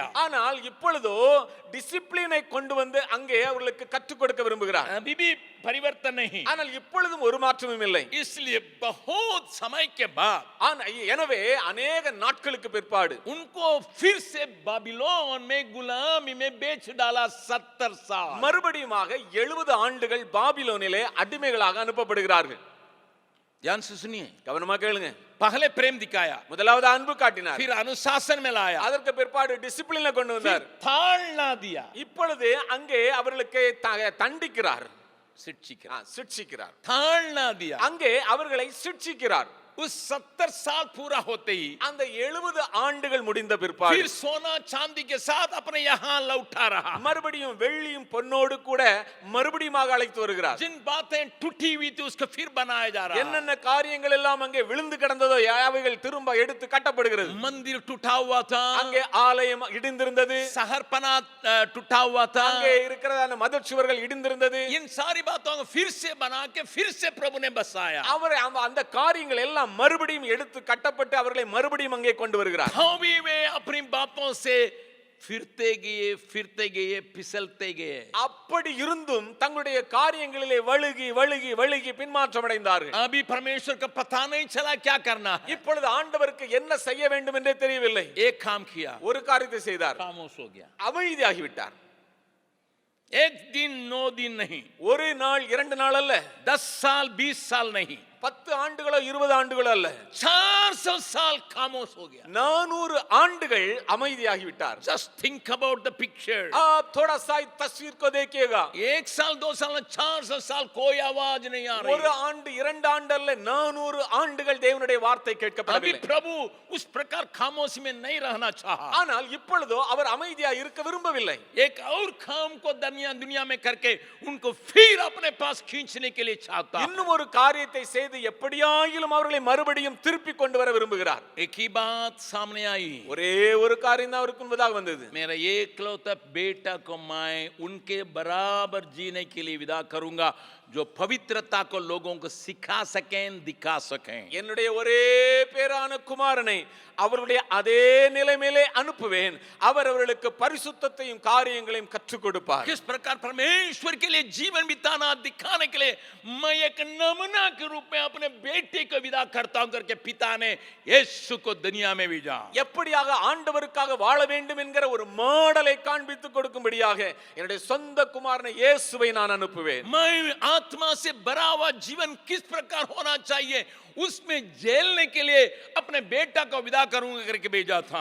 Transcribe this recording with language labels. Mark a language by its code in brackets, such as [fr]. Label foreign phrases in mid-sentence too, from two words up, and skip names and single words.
[ta] ஆனால் இப்பொழுதோ டிசிப்ளினை கொண்டு வந்து அங்கே அவர்களுக்கு கற்றுக் கொடுக்க விரும்புகிறார். [hi] अभी भी परिवर्तन नहीं. [ta] ஆனால் இப்பொழுதும் ஒரு மாற்றமும் இல்லை. [hi] इसलिए बहुत समय के बाद [ta] எனவே अनेक நாட்களுக்கு பிற்பாடு [hi] उनको फिर से बाबिलोन में गुलामी में बेच डाला. 70 साल [ta] மறுபடியுமாக 70 ஆண்டுகள் பாபிலோனிலே அடிமைகளாக அனுப்பப்படுகிறார்கள். [hi] ध्यान से सुनिए, [ta] கவனமா கேளுங்க. [hi] पहले प्रेम दिखाया, [ta] முதலாவது அன்பு காட்டினார். [hi] फिर अनुशासन में लाया, [ta] அதற்கு பிற்பாடு டிசிப்ளினை கொண்டு [hi] फिर [ta] வந்தார். [hi] ताड़ना दिया, [ta] இப்பொழுது அங்கே அவர்களுக்கு தண்டிக்கிறார், சிட்சிக்கிறார். [hi] ताड़ना दिया. [ta] அங்கே அவர்களை சிட்சிக்கிறார். [hi] उस 70 साल पूरा होते ही [ta] அந்த 70 ஆண்டுகள் முடிந்த பிற்பாடு [hi] फिर सोना चांदी के साथ अपने यहाँ लौटा रहा. [ta] மறுபடியும் வெள்ளியும் பொன்னோடு கூட மறுபடியும் அழைத்து வருகிறார். [hi] जिन बातें टूटी हुई थी उसको फिर बनाया जा रहा. [ta] என்னென்ன காரியங்கள் எல்லாம் அங்கே விழுந்து கிடந்ததோ அவைகள் திரும்ப எடுத்து கட்டப்படுகிறது. [hi] मंदिर टूटा हुआ था, [ta] அங்கே ஆலயம் இடிந்திருந்தது, [hi] सहरपना टूटा हुआ था, [ta] அங்கே இருக்கிறதான மதச்சுவர்கள் இடிந்திருந்தது. [hi] इन सारी बातों को फिर से बना के फिर से प्रभु ने बसाया. [ta] அவர் அந்த காரியங்கள் எல்லாம் மறுபடியும் எடுத்து கட்டப்பட்டு அவர்களை மறுபடியும் அங்கே கொண்டு வருகிறார். [hi] भी वे अपनी बातों से फिरते गए फिसलते गए. [ta] அப்படி இருந்தும் தங்களுடைய காரியங்களிலே வழுகி வழுகி வழுகி பின்மாற்றம் அடைந்தார்கள். [hi] अभी परमेश्वर का पता नहीं चला क्या करना है. [ta] இப்பொழுது ஆண்டவருக்கு என்ன செய்ய வேண்டும் என்றே தெரியவில்லை. [hi] एक काम किया, [ta] ஒரு காரியத்தை செய்தார், [hi] खामोश हो गया. [ta] அமைதியாகி விட்டார். [hi] एक दिन 9 दिन नहीं, [ta] ஒரு நாள் 2 நாள் அல்ல, [hi] 10 साल 20 साल नहीं, [ta] 10 ஆண்டுகளோ 20 ஆண்டுகளோ அல்ல, [hi] 400 साल खामोश हो गया. [ta] 400 ஆண்டுகள் அமைதியாகி விட்டார். [en] Just think about the picture. [hi] आप थोड़ा सा इस तस्वीर को देखिएगा. 1 साल 2 साल 400 साल कोई आवाज नहीं आ रही. [ta] ஒரு ஆண்டு 2 ஆண்டு அல்ல, 400 ஆண்டுகள் தேவனுடைய வார்த்தை [hi] अभी [ta] கேட்கப்படவில்லை. [hi] प्रभु उस प्रकार खामोशी में नहीं रहना चाहा. [ta] ஆனால் இப்பொழுதோ அவர் அமைதியா இருக்க விரும்பவில்லை. [hi] एक और काम को दुनिया में करके उनको फिर अपने पास खींचने के लिए चाहता. [ta] இன்னும் ஒரு காரியத்தை செய்து எப்படியாயிலும் அவர்களை மறுபடியும் திருப்பி கொண்டு வர விரும்புகிறார். [hi] एक ही बात सामने आई. [ta] ஒரே ஒரு காரியம் தான் அவருக்கு முன்பதாக வந்தது. [hi] मेरा एकलौता बेटा को मैं उनके बराबर जीने के लिए विदा करूंगा, जो पवित्रता को लोगों को सिखा सकें, दिखा सकें. [ta] என்னுடைய ஒரே பேரான குமாரனை அவருடைய அதே நிலைமையிலே அனுப்புவேன். அவர் அவர்களுக்கு பரிசுத்தத்தையும் காரியங்களையும் கற்றுக் கொடுப்பார். [hi] किस प्रकार परमेश्वर के लिए जीवन बिताना दिखाने के लिए मैं एक नमूना के रूप में अपने बेटे को विदा करता हूं करके पिता ने यीशु को दुनिया में भेजा. [ta] எப்படியாக ஆண்டவருக்காக வாழ வேண்டும் என்கிற ஒரு மாடலை காண்பித்து கொடுக்கும்படியாக என்னுடைய சொந்த குமாரனை இயேசுவை நான் அனுப்புவேன். [hi] मैं आत्मा से भरा हुआ जीवन किस प्रकार होना चाहिए उसमें झेलने के लिए अपने बेटा को विदा करूंगा करके भेजा था.